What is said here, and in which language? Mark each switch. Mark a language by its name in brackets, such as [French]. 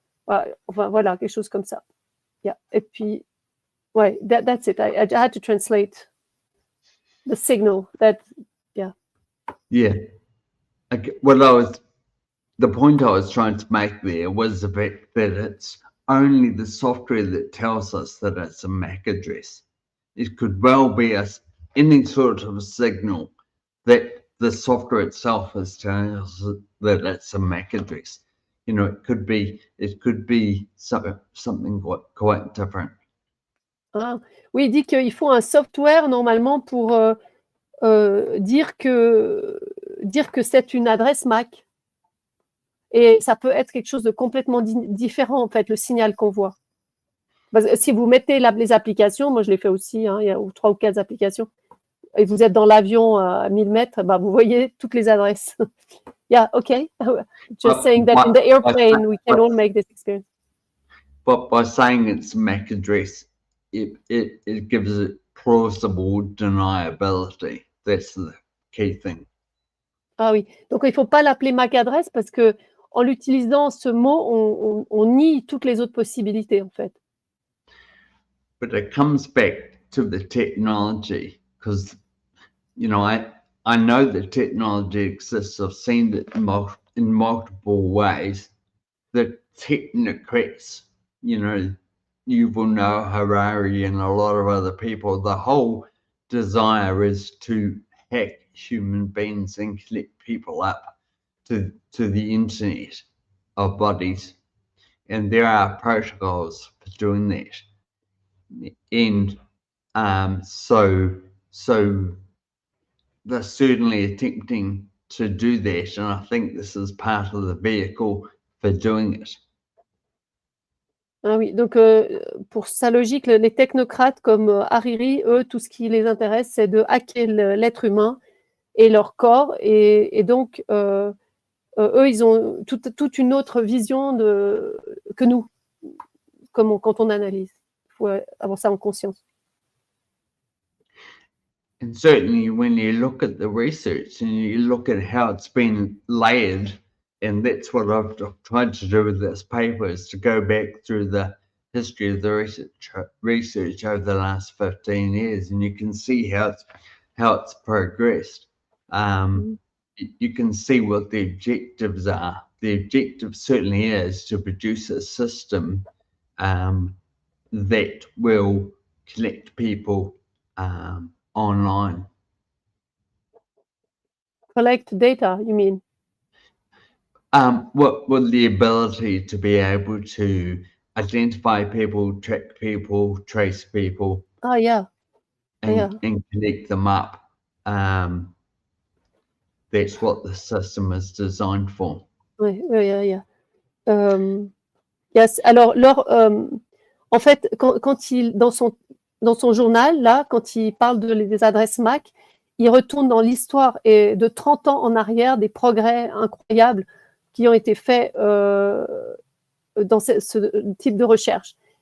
[French] Enfin, voilà, quelque chose comme ça. [English] Yeah. [French] Et puis, ouais, [English] that's it. I had to translate the signal. Yeah. Yeah. Okay. Well, the point I was trying to make there was the fact that it's only the software that tells us that it's a MAC address. It could well be any sort of signal that the software itself is telling us that it's a MAC address. You know, it could be something quite different. [French] Ah, oui, il dit qu'il faut un software normalement pour dire que c'est une adresse MAC. Et ça peut être quelque chose de complètement différent, en fait, le signal qu'on voit. Parce que si vous mettez les applications, moi je l'ai fait aussi, hein, il y a 3 ou 4 applications, et vous êtes dans l'avion à 1000 mètres, bah, vous voyez toutes les adresses. [English] Yeah, okay. Just saying that in the airplane, we can all make this experience. But by saying it's MAC address, it gives it plausible deniability. That's the key thing. [French] Ah oui, donc il ne faut pas l'appeler MAC adresse parce que en l'utilisant ce mot, on nie toutes les autres possibilités en fait. [English] But it comes back to the technology because, you know, I know the technology exists. I've seen it in multiple ways. The technocrats, you know, Yuval Noah Harari and a lot of other people, the whole desire is to hack human beings and connect people up to the internet of bodies. And there are protocols for doing that. And so they're certainly attempting to do that, and I think this is part of the vehicle for doing it. [French] Ah oui, donc pour sa logique, les technocrates comme Hariri, eux, tout ce qui les intéresse, c'est de hacker l'être humain et leur corps, et donc eux, ils ont toute une autre vision que nous, quand on analyse. Il faut avoir ça en conscience. [English] And certainly when you look at the research and you look at how it's been layered, and that's what I've tried to do with this paper, is to go back through the history of the research over the last 15 years, and you can see how it's progressed. You can see what the objectives are. The objective certainly is to produce a system that will connect people online. Collect data, you mean? Well, the ability to be able to identify people, track people, trace people. Ah, yeah. And connect them up. That's what the system is designed for. [French] Oui, [English] yeah. Yes. [French] Alors, en fait, quand il dans son journal là, quand il parle des adresses MAC, il retourne dans l'histoire et de 30 ans en arrière, des progrès incroyables qui ont été faits dans ce type de recherche.